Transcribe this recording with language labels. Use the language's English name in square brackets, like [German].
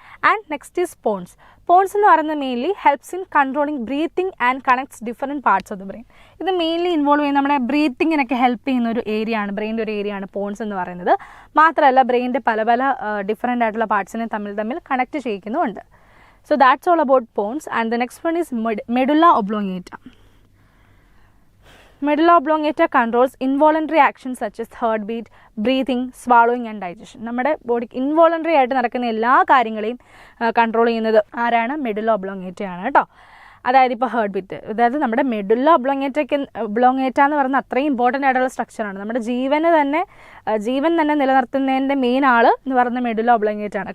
[English] And next is pons. Pons [Malayalam] എന്ന് പറയുന്നത് [English] Mainly helps in controlling breathing and connects different parts of the brain. [Malayalam] ഇത് mainly involve ചെയ്യുന്ന നമ്മുടെ ബ്രീത്തിങ്ങിനൊക്കെ help ചെയ്യുന്ന ഒരു ഏരിയ ആണ്, ബ്രെയിൻ്റെ ഒരു ഏരിയ ആണ് പോൺസ് എന്ന് പറയുന്നത്. മാത്രമല്ല ബ്രെയിൻ്റെ പല ഡിഫറെൻ്റ് ആയിട്ടുള്ള പാർട്സിനെ തമ്മിൽ connect ചെയ്യിക്കുന്നുമുണ്ട്. [English] So that's all about pons. And the next one is medulla oblongata. Medulla oblongata controls involuntary actions such as heartbeat, breathing, swallowing and digestion. [Malayalam] നമ്മുടെ ബോഡിക്ക് ഇൻവോളണ്ടറി ആയിട്ട് നടക്കുന്ന എല്ലാ കാര്യങ്ങളെയും കൺട്രോൾ ചെയ്യുന്നത് ആരാണ്? മെഡുല്ല ഒബ്ലോങ്ങേറ്റ ആണ് കേട്ടോ. അതായത് ഇപ്പോൾ ഹേർട്ട് ബീറ്റ്, അതായത് നമ്മുടെ മെഡുല്ല ഒബ്ലോങ്ങേറ്റ എന്ന് പറയുന്നത് അത്രയും ഇമ്പോർട്ടൻ്റ് ആയിട്ടുള്ള സ്ട്രക്ചറാണ്. നമ്മുടെ ജീവൻ തന്നെ നിലനിർത്തുന്നതിൻ്റെ മെയിൻ ആൾ എന്ന് പറയുന്നത് മെഡുല്ല ഒബ്ലോങ്ങേറ്റ ആണ്.